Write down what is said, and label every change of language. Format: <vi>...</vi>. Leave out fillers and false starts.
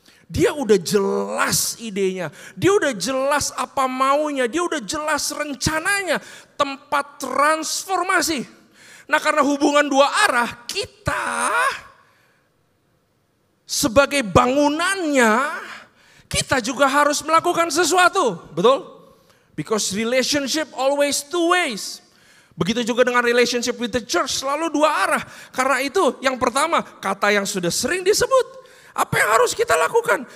<id>Dia udah jelas idenya, dia udah jelas apa maunya, dia udah jelas rencananya, tempat transformasi. Nah karena hubungan dua arah, kita sebagai bangunannya, kita juga harus melakukan sesuatu, betul?</id> <en>Because relationship always two ways.</en> <id>Begitu juga dengan</id> <en>relationship with the church,</en> <id>selalu dua arah. Karena itu yang pertama, kata yang sudah sering disebut. Apa yang harus kita lakukan?</id>